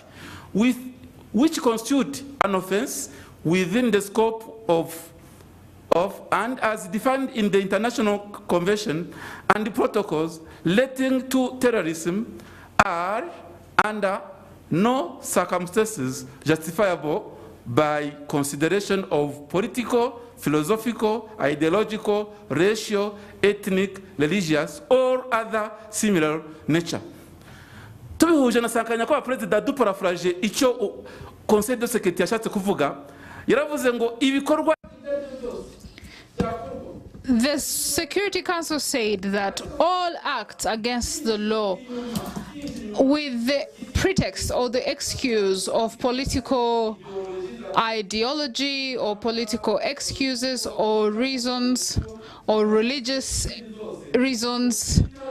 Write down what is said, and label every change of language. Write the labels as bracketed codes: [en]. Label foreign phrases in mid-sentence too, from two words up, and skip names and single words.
[en] which constitute an offense within the scope of and as defined in the international convention and the protocols relating to terrorism are under no circumstances justifiable by consideration of political, philosophical, ideological, racial, ethnic, religious, or other similar nature. [rn] Tubihuje na Sankara kwa President duparaphrase icyo Conseil de Sécurité yashatse kuvuga, yaravuze ngo ibikorwa. [en] The Security Council said that all acts against the law with the pretext or the excuse of political ideology or political excuses or reasons or religious reasons,